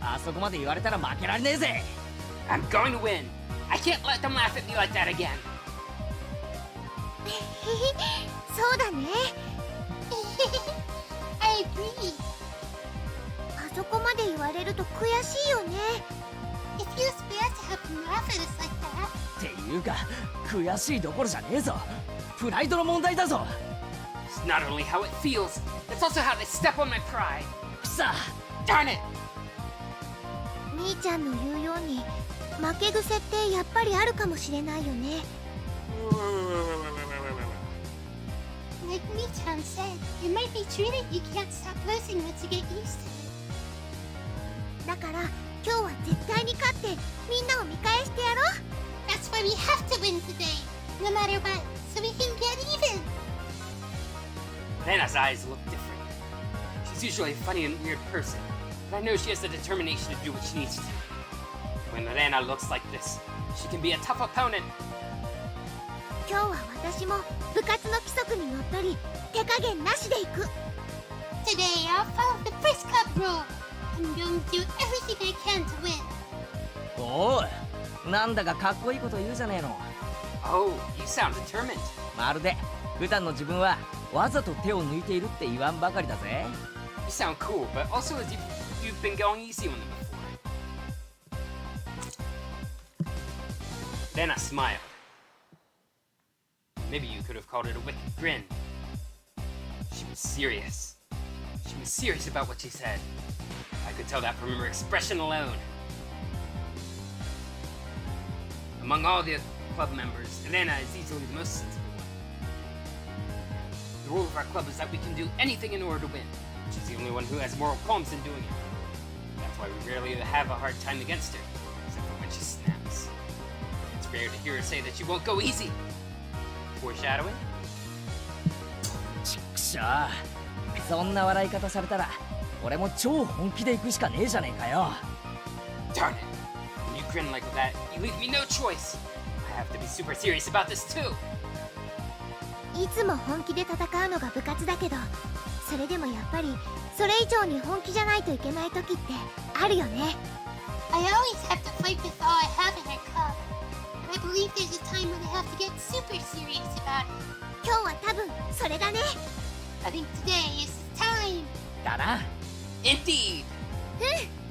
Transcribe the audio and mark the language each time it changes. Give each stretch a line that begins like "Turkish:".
Japanese: あそこまで言われたら負けられねえぜ。
English: I'm going to win. I can't let them laugh at me like that again.
Japanese: そうだね。
English: I agree.
Japanese: あそこまで言われると悔しいよね。
English: It feels bad to have them laugh at us like that.
Japanese: っていうか悔しいどころじゃねえぞ。プライドの問題だぞ。
English: It's not only how it feels, it's also how they step on my pride.
Japanese: さあ
English: Darn it!
Japanese: みーちゃんの言うように負け癖ってやっぱりあるかもしれないよね。
English: Like Mi-chan said, it might be true that you can't stop losing once you get used to it.
Japanese: だから今日は絶対に勝ってみんなを見返してやろう。
English: That's why we have to win today, no matter what, so we can get even. Rena's eyes look different. She's usually a funny and weird person, but I know she has the determination to do what she needs to. When Rena looks like this, she can be a tough opponent.
Japanese: 今日は私も部活の規則にのっとり手加減なしでいく。
English: Today, I'll follow the first club rule. I'm going to do everything I can to win.
Japanese: おうなんだかかっこいいこと言うじゃねえの。
English: Oh, you sound determined.
Japanese: まるで普段の自分はわざと手を抜いているって言わんばかりだぜ。
English: You sound cool, but also as if you've been going easy on them before. Rena smiled. Maybe you could have called it a wicked grin. She was serious. She was serious about what she said. I could tell that from her expression alone. Among all the club members, Rena is easily the most sensible one. The rule of our club is that we can do anything in order to win. She's the only one who has moral qualms in doing it. That's why we rarely have a hard time against her, except for when she snaps. It's rare to hear her say that she won't go easy. Foreshadowing?
Japanese: ちっくしょう。そんな笑い方されたら俺も超本気で行くしかねえじゃねえかよ。
English: Darn it! When you grin like that, you leave me no choice. I have to be super serious about this too.
Japanese: いつも本気で戦うのが部活だけど、それでもやっぱりそれ以上に本気じゃないといけない時ってあるよね。
English: I always have to fight with all I have in our club. But I believe there's a time when I have to get super serious about it.
Japanese: 今日は多分それだね。
English: I think today is the time.
Japanese: だな。
English: Indeed! Yeah!